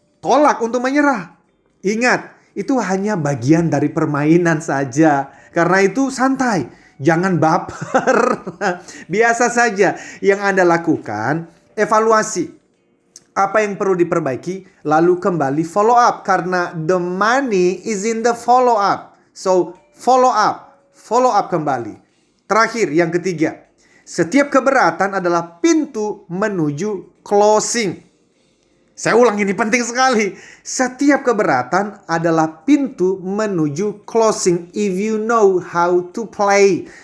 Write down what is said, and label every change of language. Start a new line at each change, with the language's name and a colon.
Indonesian: tolak untuk menyerah. Ingat, itu hanya bagian dari permainan saja. Karena itu santai, jangan baper. Biasa saja yang Anda lakukan, evaluasi apa yang perlu diperbaiki, lalu kembali follow up.
English: Karena the money is in the follow up.
Indonesian: So, follow up kembali. Terakhir, yang ketiga, setiap keberatan adalah pintu menuju closing. Saya ulang, ini penting sekali. Setiap keberatan adalah pintu menuju closing
English: if you know how to play.